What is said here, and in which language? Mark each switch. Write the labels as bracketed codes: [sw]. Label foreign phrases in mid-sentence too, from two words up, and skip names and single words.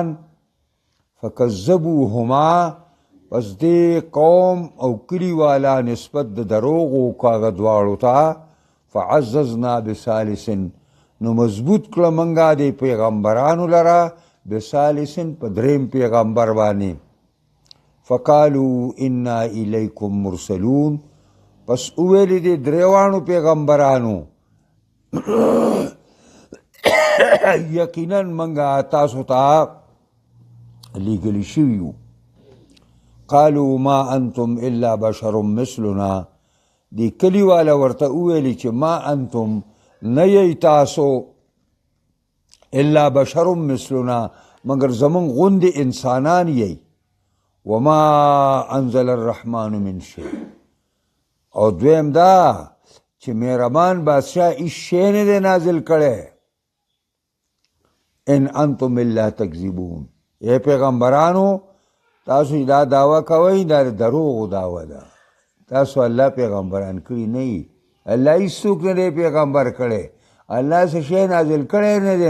[ps] فکذبوهما، پس دې قوم او کلي والا نسبت د دروغو کاغه دواړو ته. فعززنا بثالث، نو مضبوط کړه منګه دې پیغمبرانو لره بثالث، په دریم پیغمبر باندې. [ar] فقالوا انا الیکم مرسلون، [ps] پس اویلې دې دریوانو پیغمبرانو یقینا منگا تاسو تا لیگلی شویو. [ar] قالوا ما انتم الا بشر مثلنا، [ps] دی کلی والا ورته اویلی چې [ar] ما انتم [ps] نیی تاسو [ar] الا بشر مثلنا، [ps] مگر زمون غوند انسانان یی. [ar] وما انزل الرحمن من شیء، [ps] او دویم دا چې مهربان بادشاہ هیڅ شی نه دی نازل کړی. [ar] ان انتم الا تکذبون، [ps] اے پیغمبرانو تاسو دا دعوه کوئ، دا دروغ دعوه ده. تاسو الله پیغمبران کړي نه یي، الله هیڅوک نه دی پیغمبر کړی، الله څه شی نازل کړی نه دی.